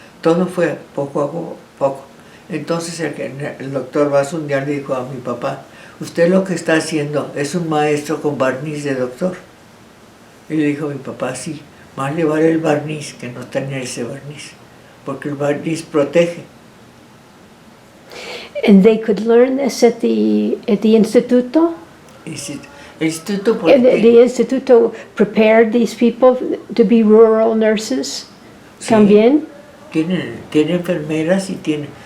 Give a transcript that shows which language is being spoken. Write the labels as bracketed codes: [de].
[es] Todo fue poco a poco. Entonces el doctor Vaz un día le dijo a mi papá, usted lo que está haciendo es un maestro con barniz de doctor. Y le dijo a mi papá, sí, más le vale el barniz que no tener ese barniz, porque el barniz protege. [en] And they could learn this at the instituto? [es] El Instituto [en] And [es] Politécnico. [en] the instituto prepared these people to be rural nurses [es] Sí. también? Tiene enfermeras y tiene...